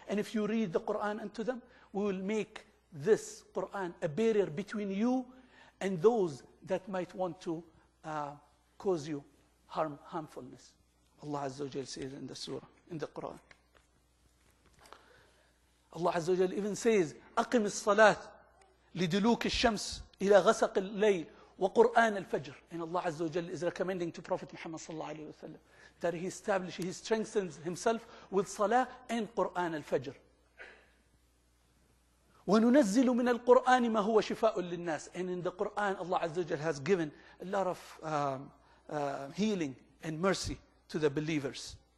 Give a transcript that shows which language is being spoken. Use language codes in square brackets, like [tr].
[en] And if you read the Quran unto them, we will make this Quran a barrier between you and those that might want to cause you harmfulness. Allah Azza wa Jal says in the surah, in the Quran. Allah Azza wa Jal even says, [ar] أَقِمِ الصَّلَاةِ لِدُلُوكِ الشَّمْسِ إِلَى غَسَقِ اللَّيْلِ وَقُرْآنَ الْفَجْرِ. [en] And Allah Azza wa Jal is recommending to Prophet Muhammad sallallahu alayhi wa sallam that he strengthens himself with salah and Qur'an al-Fajr. [ar] وَنُنَزِّلُ مِنَ الْقُرْآنِ مَا هُوَ شِفَاءٌ لِلنَّاسِ. [en] And in the Quran, Allah Azza wa Jal has given a lot of healing and mercy to the believers.